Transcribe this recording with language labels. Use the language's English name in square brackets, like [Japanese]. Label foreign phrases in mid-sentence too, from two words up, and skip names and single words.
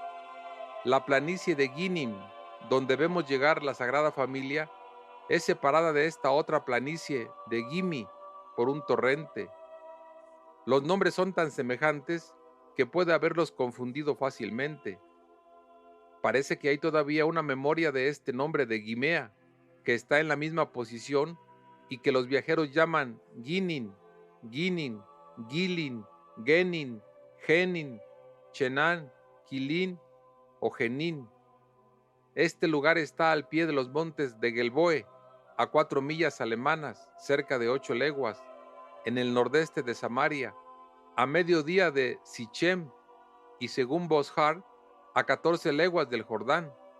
[Spanish] La planicie de Guinim, donde vemos llegar la Sagrada Familia, es separada de esta otra planicie de Gimi por un torrente. Los nombres son tan semejantes que puede haberlos confundido fácilmente. Parece que hay todavía una memoria de este nombre de Guimea, que está en la misma posición y que los viajeros llaman Guinin, Guinin, Gilin, Genin, Genin, Chenan, Quilín o Genin. Este lugar está al pie de los montes de Gelboe, a 4 millas alemanas, cerca de 8 leguas, en el nordeste de Samaria, a mediodía de Sichem, y según Boshar, a 14 leguas del Jordán.